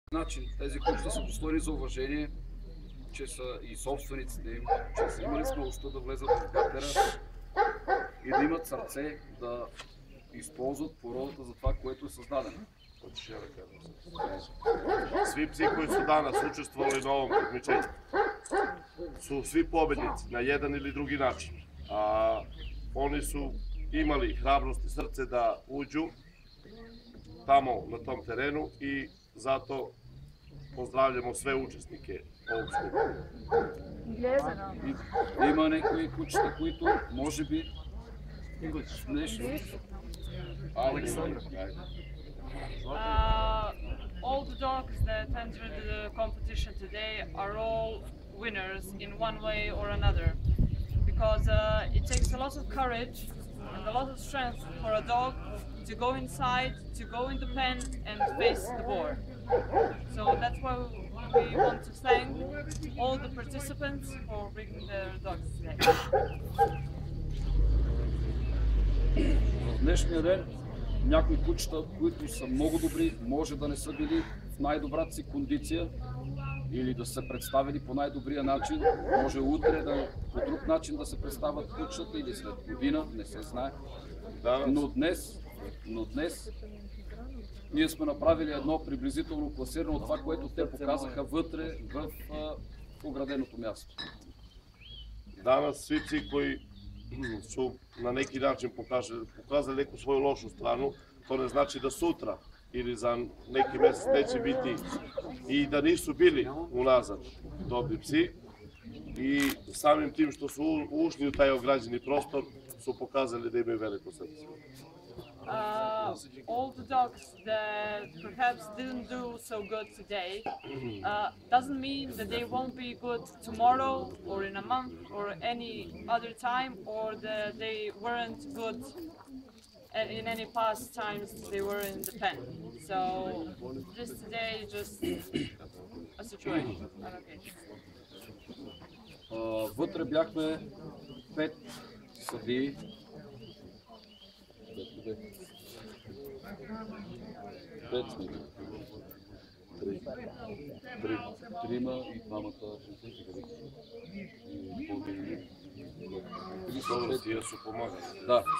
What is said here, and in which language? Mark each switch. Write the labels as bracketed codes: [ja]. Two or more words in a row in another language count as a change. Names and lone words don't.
[bg] начин тези кучета са достойни за уважение, че са и собствениците им, че са имали смелостта да влезат в гатера и да имат сърце да използват породата за това, което е създадено. [sr] Svi psi koji su danas učestvovali na ovom takmičenju su svi pobednici na jedan ili drugi način. Oni su imali hrabrost i srce da uđu tamo na tom terenu i zato pozdravljamo sve učesnike ovog skupa. [bg] Има някои кучета, които може би нещо. Александър. [en] All the dogs that entered the competition today are all winners in one way or another, because it takes a lot of courage and a lot of strength for a dog to go inside, to go in the pen and face the boar. So that's why we want to thank all the participants for bringing their dogs today. [bg] В днешния ден някои кучета, които са много добри, може да не са били в най-добрата си кондиция или да се представили по най-добрия начин. Може утре по друг начин да се представят кучетата или след година, не се знае. Но днес ние сме направили едно приблизително класиране от това, което те показаха вътре в ограденото място. [sr] Danas svi psi koji su na neki način pokazali neku svoju lošu stranu, to ne znači da sutra ili za neki mjesec neće biti i da nisu bili unazad dobri psi. I samim tim što su ušli u taj ograđeni prostor su pokazali da imaju veliko srce. [en] All the dogs that perhaps didn't do so good today doesn't mean that they won't be good tomorrow or in a month or any other time, or that they weren't good in any past times they were in the pen. So just today, just a situation. [bg] Вътре бяхме 5 съдии. Трима и двамата да.